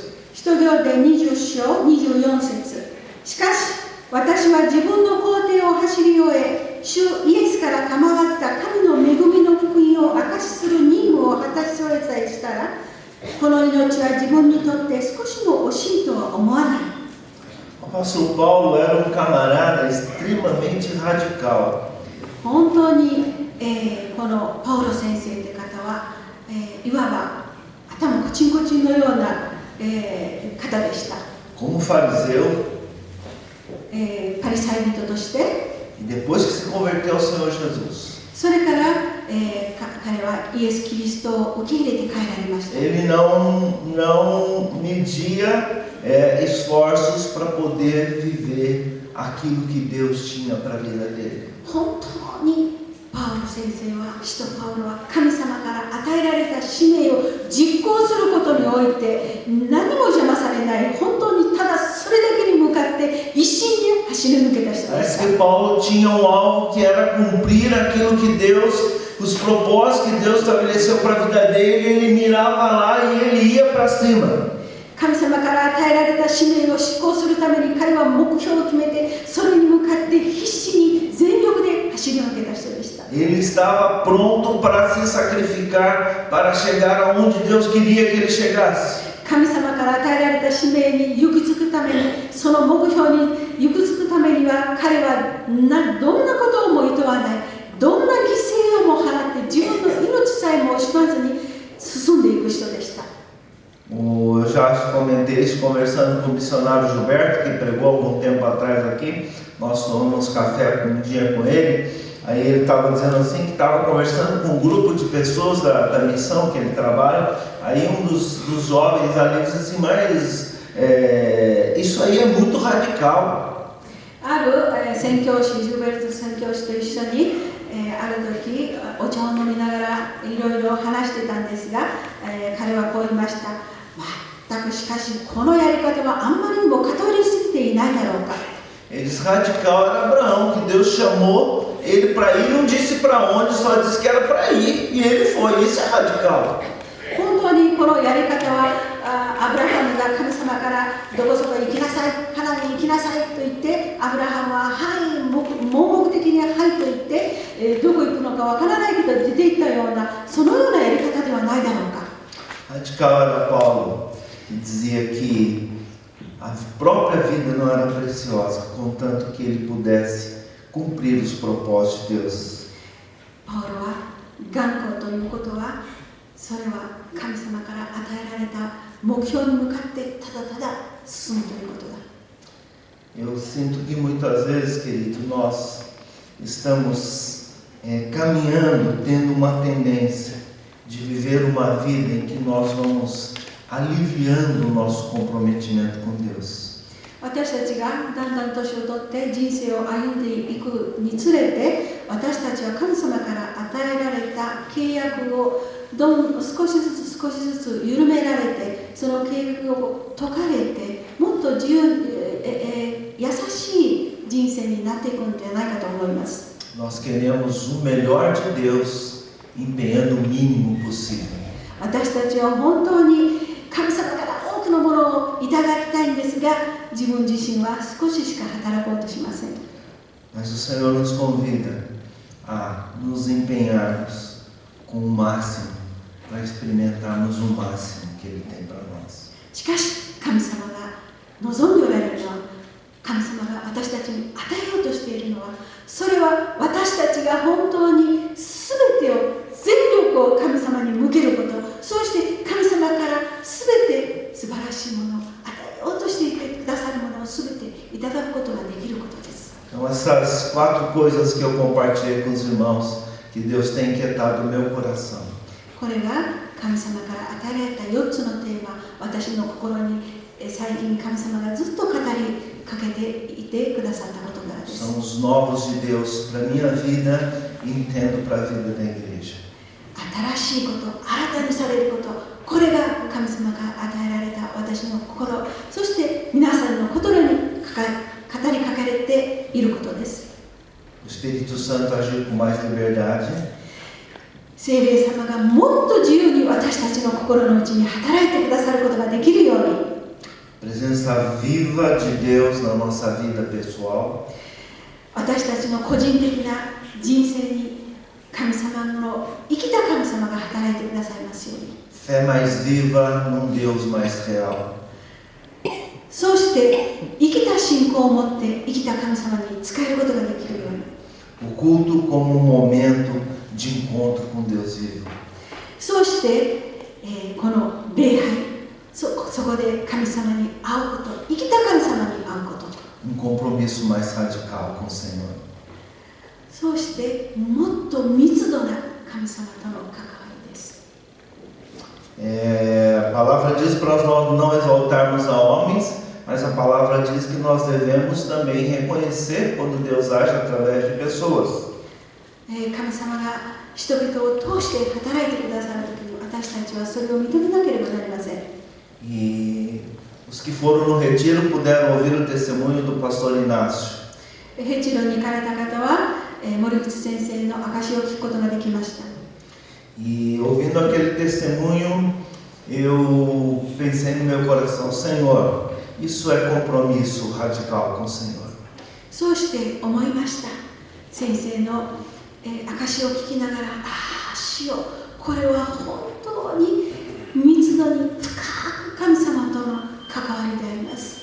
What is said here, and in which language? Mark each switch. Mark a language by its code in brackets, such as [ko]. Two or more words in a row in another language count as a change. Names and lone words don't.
[ja] 使徒行伝20章24節。しかし私は自分の行程を走り終え、主イエスから賜った神の恵みの福音を証しする任務を果たし終えさえしたら、この命は自分にとって少しも惜しいとは思わない。 [pt] O apóstolo Paulo era camarada extremamente radical. [ja] 本当に、このパウロ先生という方は、いわば頭コチンコチンのような、方でした。 [pt] Como fariseu, [ja] パリサイ人として、 [pt] e depois que se converteu ao Senhor Jesus, [ja] それから、彼はイエス・キリストを受け入れて帰られました。 [pt] ele não media esforços para poder viver aquilo que Deus tinha para a vida dele. [ja] 本当にパウロ先生は、使徒パウロは神様から与えられた使命を実行することにおいて何も邪魔されない、本当にただそれだけに向かって一心で走り抜けた人でし [pt] Parece [ja] た。 [pt] que Paulo tinha alvo que era cumprir aquilo que Deus, os propósitos que Deus estabeleceu para a vida dele, ele mirava lá e ele ia para cima. [ja] 神様から与えられた使命を執行するために彼は目標を決めて、それに向かって必死に全力で走り抜けた人でした。 [pt] Ele estava pronto para se sacrificar para chegar aonde Deus queria que ele chegasse. [ja] 神様から与えられた使命に行き着くために、その目標に行き着くためには、彼はどんなことをもいとわない、どんな犠牲をも払って自分の命さえも惜しまずに進んでいく人でした。 [pt] Eu já comentei isso conversando com o missionário Gilberto, que pregou algum tempo atrás aqui. Nós tomamos café um dia com ele. Aí ele estava dizendo assim que estava conversando com um grupo de pessoas da missão que ele trabalha. Aí um dos jovens ali disse assim: mas isso aí é muito radical. [ja] ある宣教師、ジュベルト宣教師と一緒に、ある時お茶を飲みながらいろいろ話してたんですが、彼はこう言いました。全くしかしこのやり方はあんまりにも偏りすぎていないだろうか。 [pt] Ele disse: radical era Abraão, que Deus chamou ele para ir, não disse para onde, só disse que era para ir, e ele foi. Isso é radical. [ja] 本当にこのやり方はアブラハムが神様からどこそこ行きなさい、カナンに行きなさいと言って、アブラハムははい盲目的にはいと言って、どこ行くのかわからないけど出て行ったような、そのようなやり方ではないだろうか。 [pt] Radical era Paulo, que dizia que a própria vida não era preciosa, contanto que ele pudesse cumprir os propósitos de Deus. [ja] パウロは頑固ということは、それは神様から与えられた目標に向かってただただ進むということだ。 [pt] Eu sinto que muitas vezes, querido, nós estamos caminhando, tendo uma tendência de viver uma vida em que nós vamos aliviando o nosso comprometimento com Deus. [ja] 私たちがだんだん年を取って人生を歩んでいくにつれて、私たちは神様から与えられた契約を少しずつ緩められて、その契約を解かれて、もっと自由、優しい人生になっていくんじゃないかと思います。 [pt] Nós queremos o melhor de Deus, empenhando o mínimo possível. [ja] 私たちは本当に神様から多くのものをいただきたいんですが、自分自身は少ししか働こうとしません。 [pt] Mas o Senhor nos convida a nos empenharmos com o máximo para experimentarmos o máximo que Ele tem para nós. [ja] しかし神様が望んでおられるのは、神様が私たちに与えようとしているのは、それは私たちが本当に全てを全力を神様に向けること、そして神様から全て素晴らしいものを与えようとしていてくださるものを全ていただくことができることです。 [pt] Então essas 4 coisas que eu compartilhei com os irmãos, que Deus tem inquietado o meu coração. [ja] これが神様から与えられた4つのテーマ、私の心に最近神様がずっと語りかけていてくださった事柄です。 [pt] São os novos de Deus para a minha vida e entendo para a vida da igreja. [ja] 新しいこと、新たにされること、これが神様が与えられた私の心、そして皆さんの心に語りかけられていることです。 [pt] O Espírito Santo agir com mais liberdade. [ja] 聖霊様がもっと自由に私たちの心の内に働いてくださることができるように、 [pt] Presença viva de Deus na nossa vida pessoal. [ja] 私たちの個人的な人生に神様の生きた神様が働いてくださいますように。 [pt] Fé mais viva num Deus mais real. [ja] そうして生きた信仰を持って生きた神様に仕えることができるように。 [pt] O culto como um momento de encontro com Deus vivo. [ja] そうして、この礼拝、そこで神様に会うこと、生きた神様に会うこと。 [pt] Um compromisso mais radical com o Senhor. [ja] そうしてもっと密度な神様との関わりです。 [pt] A palavra diz para nós não exaltarmos a homens, mas a palavra diz que nós devemos também reconhecer quando Deus age através de pessoas. [ja] 神様が人々を通して働いてくださるときに、私たちはそれを認めなければなりません。 [pt] E os que foram no retiro puderam ouvir o testemunho do pastor Inácio. [ja] ヘチロに行かれた方は、森口先生の証を聞くことができました。 [pt] E ouvindo aquele testemunho, eu pensei no meu coração, Senhor, isso é compromisso radical com o Senhor. [ja] そうして思いました。先生の、証を聞きながら、主よ、これは本当に密度に深く神様との関わりであります。